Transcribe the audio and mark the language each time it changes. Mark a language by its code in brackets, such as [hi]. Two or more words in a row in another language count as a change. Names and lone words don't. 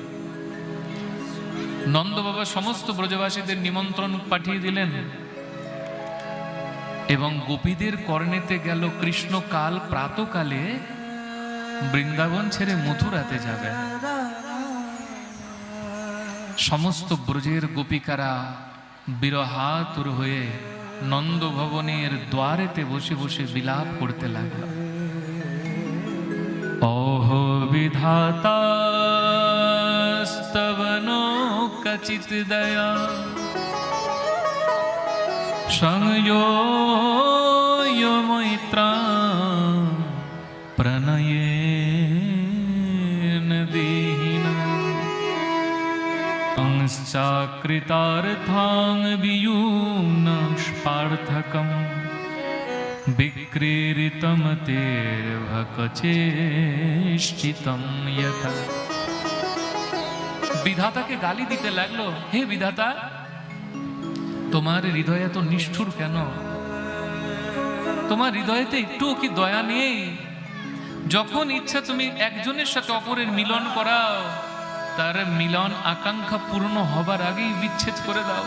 [bn] নন্দ বাবা সমস্ত ব্রজবাসীদের নিমন্ত্রণ পাঠিয়ে দিলেন এবং গোপীদের কর্ণেতে গেল কৃষ্ণ কাল প্রাতকালে বৃন্দাবন ছেড়ে মথুরাতে যাবে। সমস্ত ব্রজের গোপিকারা বিরহাতুর হয়ে নন্দ ভবনের দ্বারেতে বসে বসে বিলাপ করতে লাগলো। [sa] ওহ विधातास्तवनो कचित दया संयो यो मैत्रा प्रणयेन देहिना अंश्चाकृतार्थां वियूनस्पार्थकम् विक्रीडितं तेर्भकचेष्टितं यथा। [bn] বিধাতাকে গালি দিতে লাগলো, হে বিধাতা, তোমার হৃদয়ে তো নিষ্ঠুর কেন? তোমার হৃদয়েতে একটুও কি দয়া নেই? যখন ইচ্ছা তুমি একজনের সাথে অপরের মিলন করাও, তার মিলন আকাঙ্ক্ষা পূর্ণ হবার আগেই বিচ্ছেদ করে দাও।